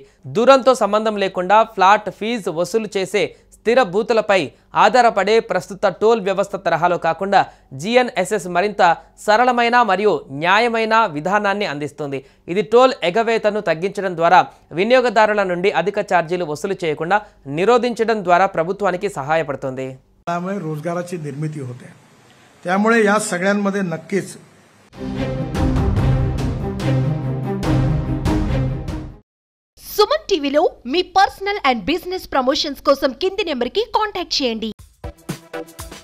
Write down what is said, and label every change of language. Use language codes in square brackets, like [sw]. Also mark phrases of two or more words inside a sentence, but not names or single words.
[te] దూరంతో సంబంధం లేకుండా [en] flat fee [te] వసూలు చేసే స్థిర బూతులపై ఆధారపడే ప్రస్తుత టోల్ వ్యవస్థ తరహాలో కాకుండా GNSS మరింత సరళమైన మరియు న్యాయమైన విధానాన్ని అందిస్తుంది. ఇది టోల్ ఎగవేతను తగ్గించడం ద్వారా వినియోగదారుల నుండి అధిక ఛార్జీలు వసూలు చేయకుండా నిరోధించడం ద్వారా ప్రభుత్వానికి సహాయపడుతుంది. [mr] रोजगाराची निर्मिती होते. त्यामुळे या सगळ्यांमध्ये नक्कीच [te] సుమన్ టీవీలో మీ [en] personal and business promotions [te] కోసం కింది నెంబర్కి కాంటాక్ట్ చేయండి.